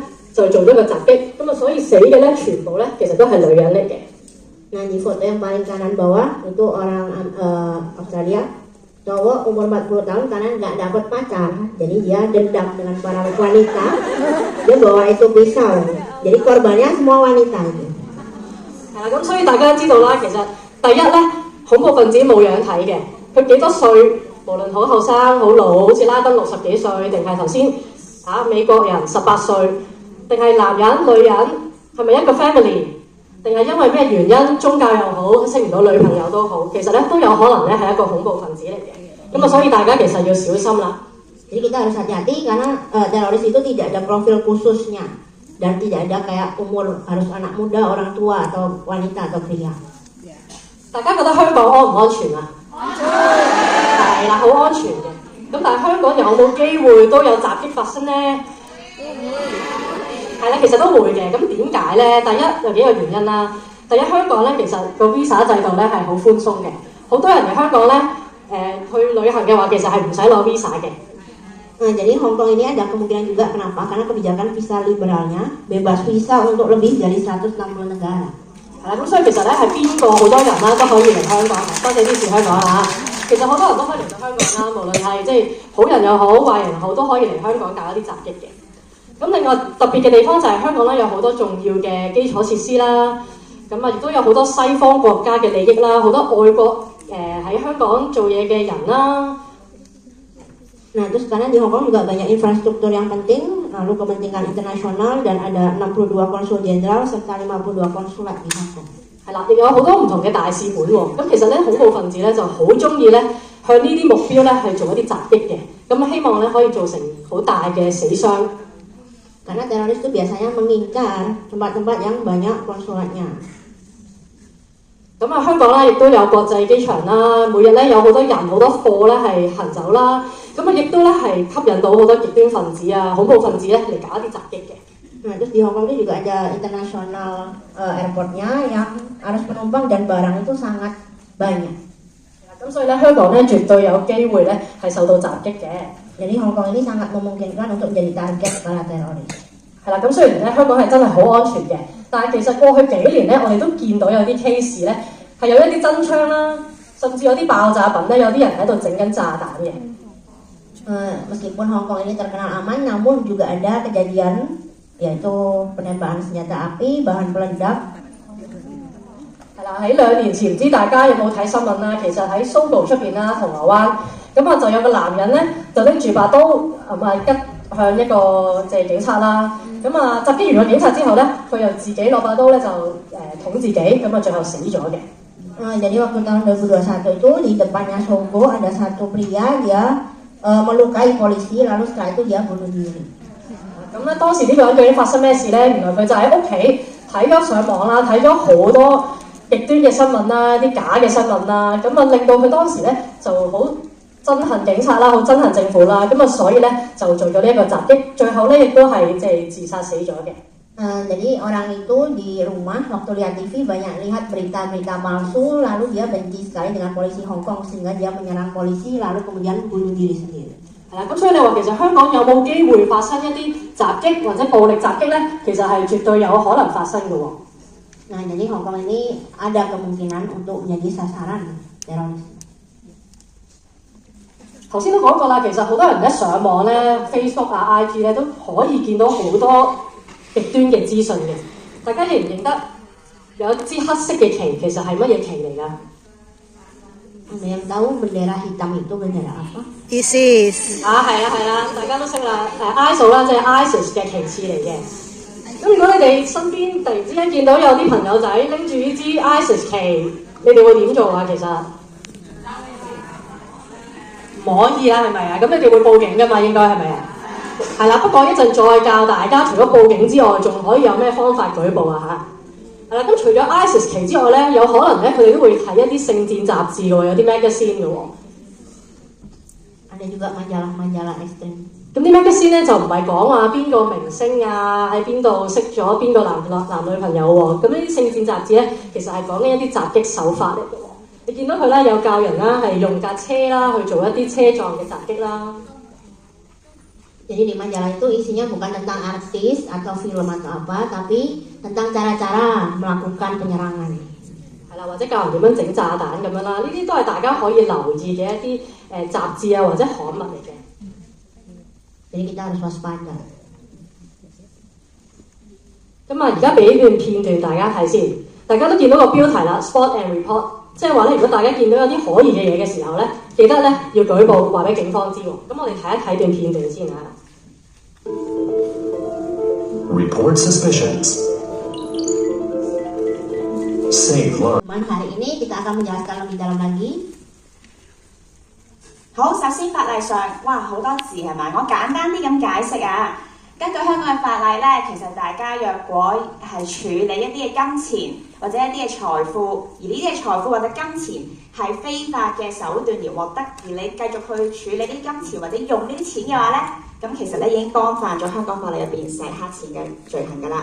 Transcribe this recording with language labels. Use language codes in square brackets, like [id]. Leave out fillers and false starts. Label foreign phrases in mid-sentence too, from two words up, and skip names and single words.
[yue] 就做咗個襲擊，咁啊，所以死嘅咧全部咧其實都係女人嚟嘅。 [id] Nah, di foto yang paling kanan bawah itu orang Australia, cowok umur 40 tahun karena nggak dapat pacar, jadi dia dendam dengan para wanita, dia bawa itu pisau, jadi korbannya semua wanita itu. [yue] 係啦，咁所以大家知道啦，其實第一咧，恐怖分子冇樣睇嘅，佢幾多歲，無論好後生好老，好似拉登60幾歲，定係頭先美國人18歲。定係男人、女人，係咪一個 family？定係因為咩原因，宗教又好，識唔到女朋友都好，其實咧都有可能咧係一個恐怖分子嚟嘅。咁啊，所以大家其實要小心啦。 [id] Jadi kita harus hati-hati karena teroris itu tidak ada profil khususnya dan tidak ada kayak umur harus anak muda, orang tua atau wanita atau pria. [yue] 大家覺得香港安唔安全啊？係啦，好安全嘅。咁但係香港有冇機會都有襲擊發生呢？係啦，其實都會嘅。咁點解呢？第一有幾個原因啦。第一，香港咧其實個 visa 制度咧係好寬鬆嘅，好多人嚟香港咧去旅行嘅話，其實係唔使攞 visa 嘅。 [id] Jadi Hong Kong ini ada kemungkinan juga kenapa? Karena kebijakan visa liberalnya bebas visa untuk lebih dari 160 negara. [yue] 係啦，咁所以其實咧係邊個好多人啦都可以嚟香港，多謝支持香港嚇。其實好多人都可以嚟到香港啦，無論係即係好人又好，壞人又好，都可以嚟香港搞一啲襲擊嘅。咁另外特別嘅地方就係香港咧有好多重要嘅基礎設施啦，咁啊亦都有好多西方國家嘅利益啦，好多外國喺香港做嘢嘅人啦。 [id] Nah, terus karena di Hong Kong juga banyak infrastruktur yang penting, lalu kepentingan internasional dan ada 62 konsul jenderal serta 52 konsulat di Hong Kong. [yue] 係啦，亦有好多唔同嘅大使館喎。咁其實咧，恐怖分子咧就好中意咧向呢啲目標咧係做一啲襲擊嘅。咁希望咧可以造成好大嘅死傷。 [id] Karena teroris itu biasanya mengincar tempat-tempat yang banyak konsulatnya. [yue] 咁啊，香港咧亦都有國際機場啦，每日咧有好多人好多貨咧係行走啦，咁啊亦都咧係吸引到好多極端分子啊、恐怖分子咧嚟搞一啲襲擊嘅。 [id] Nah, terus di Hong Kong ini juga ada [en] international airportnya [id] yang arus penumpang dan barang itu sangat banyak. [yue] 咁所以咧，香港咧絕對有機會咧係受到襲擊嘅。 [id] Jadi Hong Kong ini sangat memungkinkan untuk jadi target para teroris. [yue] 係啦，咁雖然咧香港係真係好安全嘅，但係其實過去幾年咧，我哋都見到有啲 case 咧係有一啲真槍啦，甚至有啲爆炸品咧，有啲人喺度整緊炸彈嘅。 [id] Meskipun Hong Kong ini terkenal aman, namun juga ada kejadian yaitu penembakan senjata api, bahan peledak. [yue] 係啦，喺2年前唔知大家有冇睇新聞啦？其實喺Sogo出邊啦，銅鑼灣咁啊，就有個男人咧就拎住把刀吉向一個警察啦。咁啊，襲擊完個警察之後咧，佢又自己攞把刀咧就捅自己，咁啊最後死咗嘅。 [id] Jadi waktu tahun 2021 itu di depannya Sogo ada satu pria dia melukai polisi lalu setelah itu dia bunuh diri. [yue] 咁咧當時呢個人究竟發生咩事咧？原來佢就喺屋企睇咗上網啦，睇咗好多極端嘅新聞啦，啲假嘅新聞啦，咁啊令到佢當時咧就好憎恨警察啦，好憎恨政府啦，咁啊所以咧就做咗呢一個襲擊，最後咧亦都係自殺死咗嘅。 [id] Jadi orang itu di rumah waktu lihat TV banyak lihat berita-berita palsu, lalu dia benci sekali dengan polisi Hong Kong sehingga dia menyerang polisi lalu kemudian bunuh diri sendiri. [yue] 係啦，咁所以你話其實香港有冇機會發生一啲襲擊或者暴力襲擊咧？其實係絕對有可能發生嘅喎。 [id] Nah, jadi Hong Kong ini ada kemungkinan untuk menjadi sasaran teroris. [yue] 頭先都講過啦，其實好多人咧上網咧 Facebook 啊、IG 咧都可以見到好多極端嘅資訊嘅。大家認唔認得有一支黑色嘅旗其實係乜嘢旗嚟㗎 [id] ？Ada yang tahu bendera hitam itu bendera apa? ISIS [yue] 係啦，大家都識啦，ISIL 啦，即係 ISIS 嘅旗幟嚟嘅。咁如果你哋身邊突然之間見到有啲朋友仔拎住呢支 ISIS 旗，你哋會點做啊？其實唔可以啦，係咪啊？咁你哋會報警㗎嘛？應該係咪啊？係啦，不過一陣再教大家，除咗報警之外，仲可以有咩方法舉報啊？嚇！係啦，咁除咗 ISIS 旗之外咧，有可能咧佢哋都會睇一啲聖戰雜誌嘅喎，有啲 magazine 嘅喎。 [id] Ada juga majalah-majalah ekstrem。 [yue] 咁啲 magazine 咧就唔係講話邊個明星啊喺邊度識咗邊個男女朋友喎。咁呢啲聖戰雜誌咧，其實係講緊一啲襲擊手法嚟嘅喎。你見到佢咧有教人啦，係用架車啦去做一啲車撞嘅襲擊啦。 [id] Jadi di majalah itu isinya bukan tentang artis atau film atau apa, tapi tentang cara-cara melakukan penyerangan. [yue] 係啦，或者教人點樣整炸彈咁樣啦，呢啲都係大家可以留意嘅一啲雜誌啊或者刊物嚟嘅。 [id] Jadi kita harus waspada。 [yue] 咁啊，而家俾段片段大家睇先，大家都見到個標題啦 ，Spot and Report，即係話咧，如果大家見到有啲可疑嘅嘢嘅時候咧，記得咧要舉報，話俾警方知喎。咁我哋睇一睇段片段先嚇。 [en] Report suspicions. Save lives. [id] Hari ini kita akan menjelaskan lebih dalam lagi. [yue] 好，首先法例上，哇好多字係咪？我簡單啲咁解釋啊。根據香港嘅法例咧，其實大家若果係處理一啲嘅金錢或者一啲嘅財富，而呢啲嘅財富或者金錢係非法嘅手段而獲得，而你繼續去處理啲金錢或者用呢啲錢嘅話咧，咁其實咧已經干犯咗香港法例入邊洗黑錢嘅罪行㗎啦。